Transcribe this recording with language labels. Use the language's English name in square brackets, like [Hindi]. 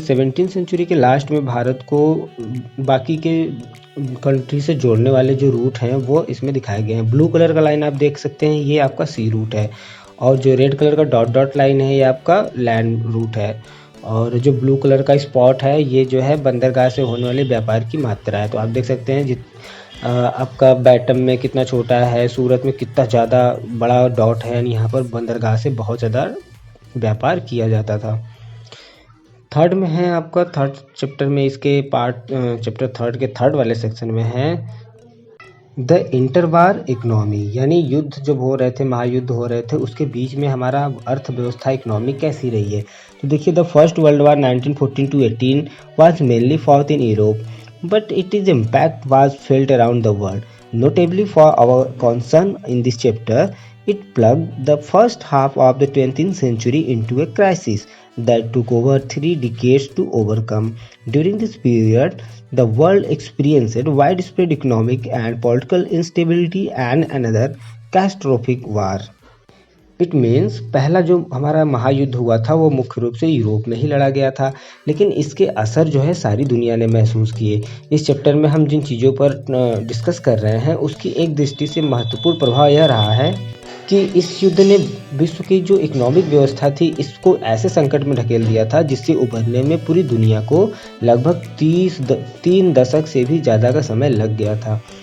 [Hindi] 17वीं century के last में भारत को बाकी के कंट्री से जोड़ने वाले जो रूट हैं वो इसमें दिखाए गए हैं। ब्लू कलर का लाइन आप देख सकते हैं, ये आपका सी रूट है और जो रेड कलर का डॉट डॉट लाइन है ये आपका लैंड रूट है और जो ब्लू कलर का स्पॉट है ये जो है बंदरगाह से होने वाले व्यापार की मात्रा है। तो आप देख सकते हैं आपका बैटम में कितना छोटा है, सूरत में कितना ज़्यादा बड़ा डॉट है, यानी यहाँ पर बंदरगाह से बहुत ज़्यादा व्यापार किया जाता था। थर्ड में है आपका थर्ड चैप्टर में इसके चैप्टर थर्ड के थर्ड वाले सेक्शन में है द इंटरवार इकोनॉमी, यानी युद्ध जब हो रहे थे, महायुद्ध हो रहे थे, उसके बीच में हमारा अर्थव्यवस्था इकोनॉमी कैसी रही है। तो देखिए [English] The first world war 1914 to 18 was mainly fought in Europe, but its impact was felt around the world. Notably for our concern in this chapter, it plugged the first half of the 20th century into a crisis that took over 3 decades to overcome. During this period, the world experienced widespread economic and political instability and another catastrophic war. It means [Hindi] पहला जो हमारा महायुद्ध हुआ था वो मुख्य रूप से यूरोप में ही लड़ा गया था, लेकिन इसके असर जो है सारी दुनिया ने महसूस किए। इस चैप्टर में हम जिन चीज़ों पर डिस्कस कर रहे हैं उसकी एक दृष्टि से महत्वपूर्ण प्रभाव यह रहा है कि इस युद्ध ने विश्व की जो इकोनॉमिक व्यवस्था थी इसको ऐसे संकट में ढकेल दिया था जिससे उभरने में पूरी दुनिया को लगभग 3 दशक से भी ज़्यादा का समय लग गया था।